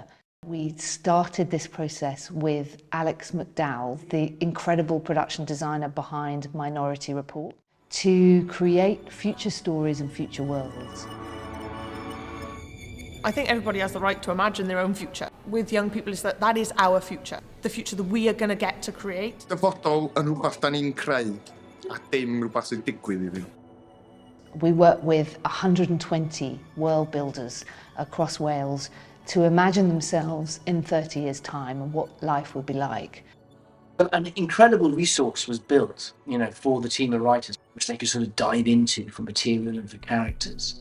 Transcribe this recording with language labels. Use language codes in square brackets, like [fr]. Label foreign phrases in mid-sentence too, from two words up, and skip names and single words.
[en] We started this process with Alex McDowell, the incredible production designer behind Minority Report, to create future stories and future worlds. I think everybody has the right to imagine their own future. With young people, is that is our future, the future that we are going to get to create. [cy] Dyfodol yn rhywbeth da ni'n creu, a dim rhywbeth sy'n digwydd iddyn. [en] We work with 120 world builders across Wales to imagine themselves in 30 years' time and what life will be like. An incredible resource was built, for the team of writers, which they could sort of dive into for material and for characters.